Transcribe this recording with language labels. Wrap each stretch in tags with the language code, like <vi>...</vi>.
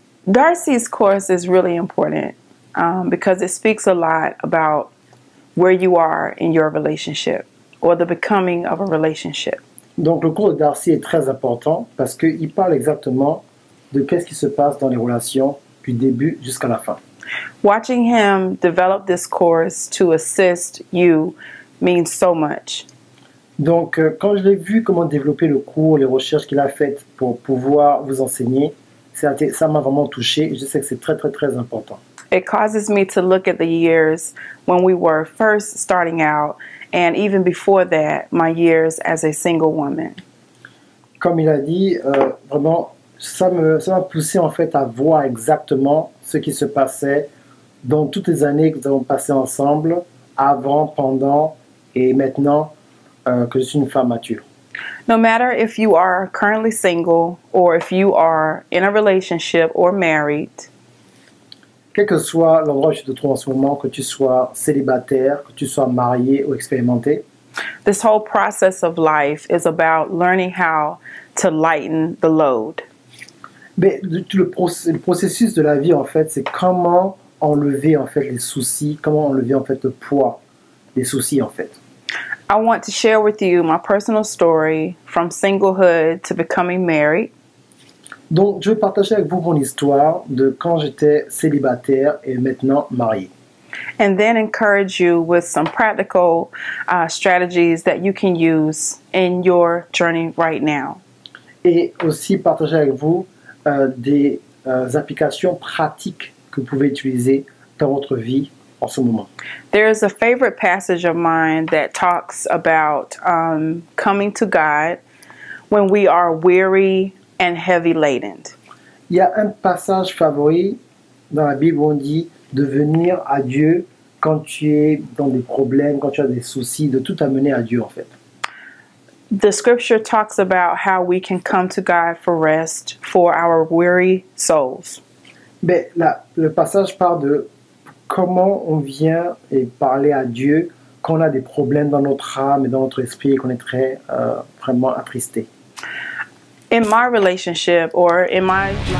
<en>Darcy's course is really important because it speaks a lot about where you are in your relationship or the becoming of a relationship.</en> <fr>Donc, le cours de Darcy est très important parce qu'il parle exactement de qu'est-ce qui se passe dans les relations du début jusqu'à la fin.</fr> <en>Watching him develop this course to assist you means so much.</en> <fr>Donc, quand je l'ai vu comment développer le cours, les recherches qu'il a faites pour pouvoir vous enseigner, ça m'a vraiment touché et je sais que c'est très, très, très important.</fr> <en>It causes me to look at the years when we were first starting out and even before that, my years as a single woman.</en> <fr>Comme il a dit, vraiment, ça m'a poussé en fait à voir exactement ce qui se passait dans toutes les années que nous avons passées ensemble, avant, pendant et maintenant que je suis une femme mature.</fr> <en>No matter if you are currently single or if you are in a relationship or married,</en> <fr>quel que soit l'endroit où tu te trouves en ce moment, que tu sois célibataire, que tu sois marié ou expérimenté,</fr> <en>this whole process of life is about learning how to lighten the load.</en> <fr>Mais le processus de la vie, en fait, c'est comment enlever en fait les soucis, comment enlever en fait le poids des soucis, en fait.</fr> <en>I want to share with you my personal story from singlehood to becoming married.</en> <fr>Donc, je vais partager avec vous mon histoire de quand j'étais célibataire et maintenant marié.</fr> <en>And then encourage you with some practical strategies that you can use in your journey right now.</en> <fr>Et aussi partager avec vous des applications pratiques que vous pouvez utiliser dans votre vie en ce moment.</fr> <en>There is a favorite passage of mine that talks about coming to God when we are weary and heavy laden.</en> <fr>Il y a un passage favori dans la Bible où on dit de venir à Dieu quand tu es dans des problèmes, quand tu as des soucis, de tout amener à Dieu en fait.</fr> <en>The scripture talks about how we can come to God for rest for our weary souls.</en> <fr>Mais là, le passage parle de comment on vient et parler à Dieu quand on a des problèmes dans notre âme et dans notre esprit et qu'on est très vraiment attristé.</fr> <en>In my relationship or in my</en>